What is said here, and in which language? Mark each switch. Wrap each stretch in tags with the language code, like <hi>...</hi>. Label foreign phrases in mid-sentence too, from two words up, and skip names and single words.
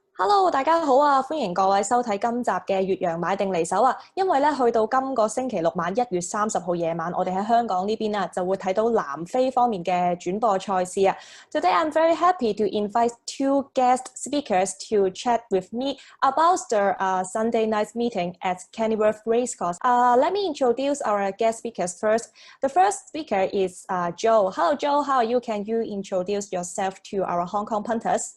<yue>Hello，大家好啊！歡迎各位收睇今集嘅越洋買定離手啊！因為咧去到今個星期六晚1月30號夜晚，我哋喺香港呢邊啊就會睇到南非方面嘅轉播賽事啊。</yue> <en>Today I'm very happy to invite two guest speakers to chat with me about the Sunday night meeting at Kenilworth Racecourse. Let me introduce our guest speakers first. The first speaker is Joe. Hello, Joe. How are you? Can you introduce yourself to our Hong Kong punters?</en>